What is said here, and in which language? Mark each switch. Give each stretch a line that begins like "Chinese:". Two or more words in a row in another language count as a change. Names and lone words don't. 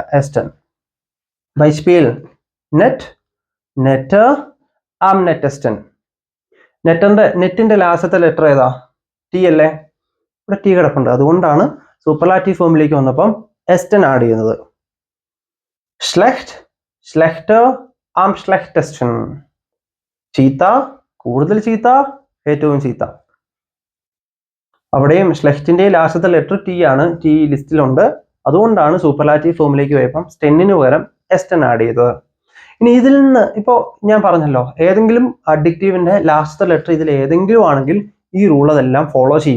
German: esten. Beispiel nett, nett, nettesten.
Malayalam: നെറ്റിന്റെ
English: last letter
Malayalam: ഏതാ? T അല്ലേ? ഇവിടെ T കിടപ്പുണ്ട്. അതുകൊണ്ടാണ്
English: superlative form
Malayalam: വന്നപ്പം എസ്റ്റൻ ആഡ് ചെയ്യുന്നത്.
German: Schlecht, schlechter, am schlechtesten.
Malayalam: ചീത്ത, കൂടുതൽ ചീത്ത, ഏറ്റവും ചീത്ത. അവിടെയും ഷ്ലെഷ്റ്റിന്റെ
English: last letter
Malayalam: ടി ആണ്, ടി ലിസ്റ്റിലുണ്ട്. അതുകൊണ്ടാണ്
English: superlative form
Malayalam: പോയപ്പം സ്റ്റെന്നിന് പകരം എസ്റ്റൻ ആഡ് ചെയ്തത്. ഇനി ഇതിൽ നിന്ന് ഇപ്പോൾ ഞാൻ പറഞ്ഞല്ലോ, ഏതെങ്കിലും
English: adjective last letter
Malayalam: ഇതിൽ ഏതെങ്കിലും ആണെങ്കിൽ ഈ റൂൾ അതെല്ലാം ഫോളോ ചെയ്യും.